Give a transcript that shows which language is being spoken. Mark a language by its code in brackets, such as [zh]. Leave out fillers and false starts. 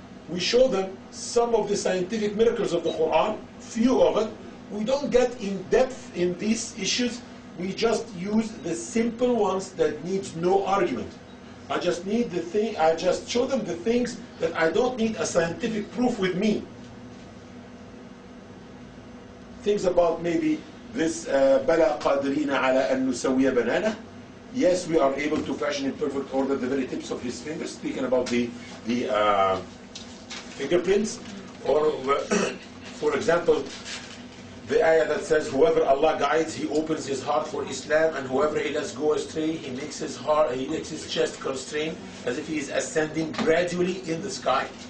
[en] We show them some of the scientific miracles of the Quran, few of it. We don't get in depth in these issues. We just use the simple ones that needs no argument. I just show them the things that I don't need a scientific proof with me. Things about maybe this [ar] بَلَا قَادِرِينَ عَلَىٰ أَن نُسَوِّيَ بَنَانَهُ. [en] Yes, we are able to fashion in perfect order the very tips of his fingers, speaking about the fingerprints. Or, for example, the ayah that says, whoever Allah guides, he opens his heart for Islam, and whoever he lets go astray, he makes his chest constrain, as if he is ascending gradually in the sky.